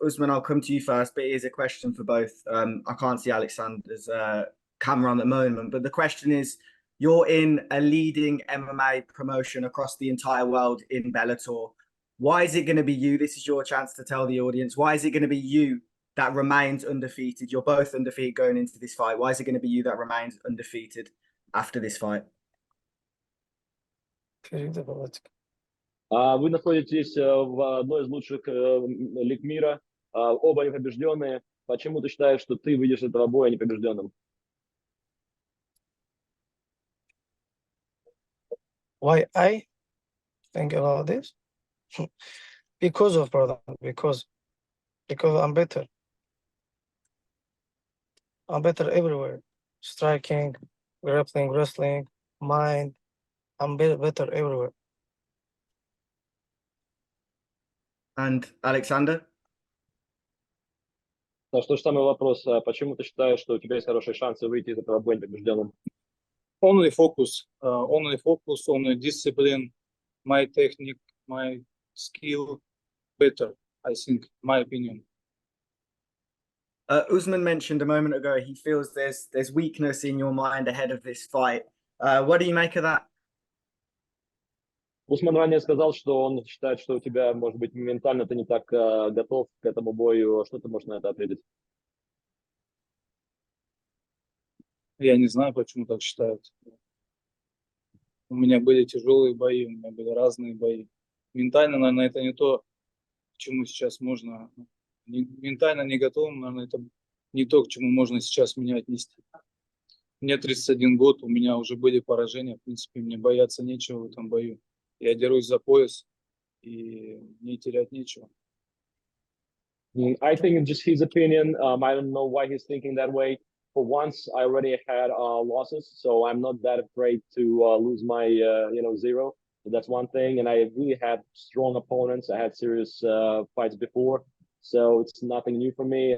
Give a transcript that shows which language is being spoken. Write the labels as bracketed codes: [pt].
[en] Usman, I'll come to you first, but here's a question for both. I can't see Alexander's camera on at the moment, but the question is, you're in a leading MMA promotion across the entire world in Bellator. Why is it going to be you? This is your chance to tell the audience. Why is it going to be you that remains undefeated? You're both undefeated going into this fight. Why is it going to be you that remains undefeated after this fight? [ru] Вы находитесь в одной из лучших лиг мира, оба непобежденные. Почему ты считаешь, что ты выйдешь из этого боя непобежденным? [en] Why I think about this? Because of brother, because I'm better. I'm better everywhere. Striking, grappling, wrestling, mind. I'm better everywhere. And Alexander? [ru] Так что же самый вопрос, почему ты считаешь, что у тебя есть хорошие шансы выйти из этого боя непобежденным? [en] Only focus, only discipline, my technique, my skill better, I think, my opinion. Usman mentioned a moment ago he feels there's weakness in your mind ahead of this fight. What do you make of that? [ru] Усман ранее сказал, что он считает, что у тебя, может быть, ментально ты не так готов к этому бою. Что ты можешь на это ответить? Я не знаю, почему так считают. У меня были тяжелые бои, у меня были разные бои. Ментально, наверное, это не то, к чему сейчас можно... Ментально не готов, наверное, это не то, к чему можно сейчас меня отнести. Мне 31 год, у меня уже были поражения, в принципе, мне бояться нечего в этом бою. Я дерусь за пояс, и мне терять нечего. [en] I think it's just his opinion. I don't know why he's thinking that way. For once, I already had losses, so I'm not that afraid to lose my, zero. So that's one thing. And I really had strong opponents. I had serious fights before, so it's nothing new for me.